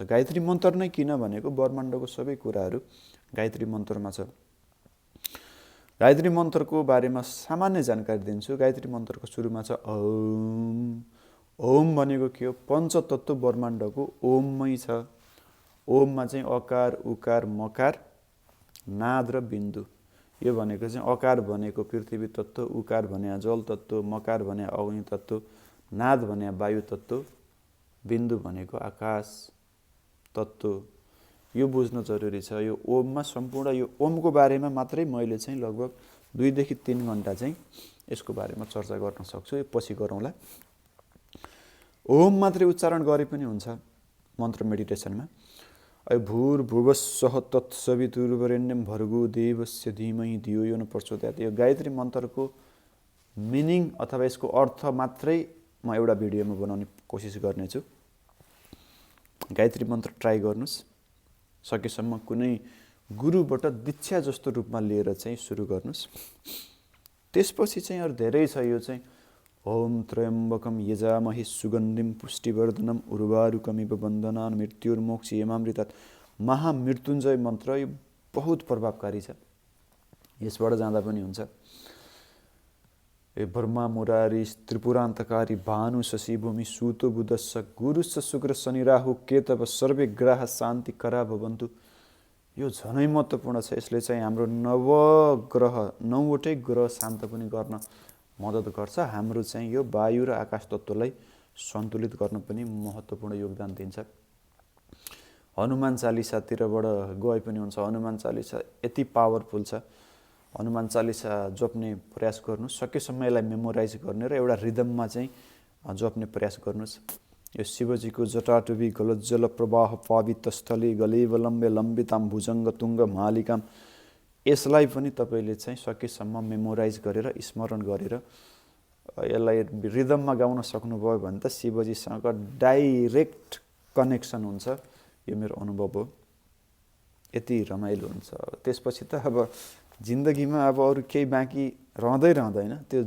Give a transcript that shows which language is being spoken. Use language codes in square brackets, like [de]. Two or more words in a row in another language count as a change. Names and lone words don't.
[ne] गायत्री मन्त्र नै किन भनेको ब्रह्माण्डको सबै कुराहरू गायत्री मन्त्रमा छ। गायत्री मन्त्रको बारेमा सामान्य जानकारी दिन्छु। गायत्री मन्त्रको सुरुमा छ ओम। ओम भनेको के हो? पञ्चतत्त्व ब्रह्माण्डको ओममै छ। ओममा चाहिँ अकार, उकार, मकार, नाद र बिन्दु। यो भनेको चाहिँ अकार भनेको पृथ्वी तत्त्व, उकार भने जल तत्त्व, मकार भने अग्नि तत्त्व, नाद भने वायु तत्त्व, बिन्दु भनेको आकाश तत्त्व। यो बुझ्न जरुरी छ। यो ओममा सम्पूर्ण यो ओमको बारेमा मात्रै मैले चाहिँ लगभग 2 देखि 3 घण्टा चाहिँ यसको बारेमा चर्चा गर्न सक्छु। यो पछि गरौँला। ओम मात्रै उच्चारण गरे पनि हुन्छ मन्त्र मेडिटेसनमा। [sa] भूर्भुवस्सुः तत्सवितुर्वरेण्यं भर्गो देवस्य धीमहि धियो यो न प्रचोदयात्। [ne] यो गायत्री मन्त्रको मिनिङ अथवा यसको अर्थ मात्रै म एउटा भिडियोमा बनाउने कोसिस गर्नेछु। गायत्री मन्त्र ट्राई गर्नुहोस्। सकेसम्म कुनै गुरुबाट दीक्षा जस्तो रूपमा लिएर चाहिँ सुरु गर्नुहोस्। त्यसपछि चाहिँ अरू धेरै छ। यो चाहिँ [sa] ओम त्र्यम्बकम यजामहे सुगन्धिम पुष्टिवर्धनम उर्वारुकमिव बन्धनान् मृत्युर्मोक्षयमामृतात्। [ne] महामृत्युञ्जय मन्त्र यो बहुत प्रभावकारी छ। यसबाट जाँदा पनि हुन्छ। [sa] ब्रह्मा मुरारी त्रिपुरान्तकारी भानु शशि भूमि सूतो बुधस्स गुरुश्च शुक्र शनि राहु केतव सर्वे ग्रह शान्ति करा भवन्तु। [ne] यो झनै महत्त्वपूर्ण छ। यसले चाहिँ हाम्रो 9वटै ग्रह शान्त पनि गर्न मद्दत गर्छ। हाम्रो चाहिँ यो वायु र आकाश तत्त्वलाई सन्तुलित गर्न पनि महत्त्वपूर्ण योगदान दिन्छ। हनुमान चालिसातिरबाट गए पनि हुन्छ। हनुमान चालिसा यति पावरफुल छ। हनुमान चालिसा जप्ने प्रयास गर्नुहोस्। सकेसम्म यसलाई मेमोराइज गर्ने र एउटा रिदममा चाहिँ जप्ने प्रयास गर्नुहोस्। यो शिवजीको [sa] जटाटुबी गलज्जल प्रवाह पावितस्थली गलेवलम्बे लम्बिताम भुजङ्ग तुङ्ग मालिकाम। [ne] यसलाई पनि तपाईँले चाहिँ सकेसम्म मेमोराइज गरेर स्मरण गरेर यसलाई रिदममा गाउन सक्नुभयो भने त शिवजीसँग [en] direct connection [ne] हुन्छ। यो मेरो अनुभव हो। यति रमाइलो हुन्छ। त्यसपछि त अब जिन्दगीमा अब अरू केही बाँकी रहँदैन।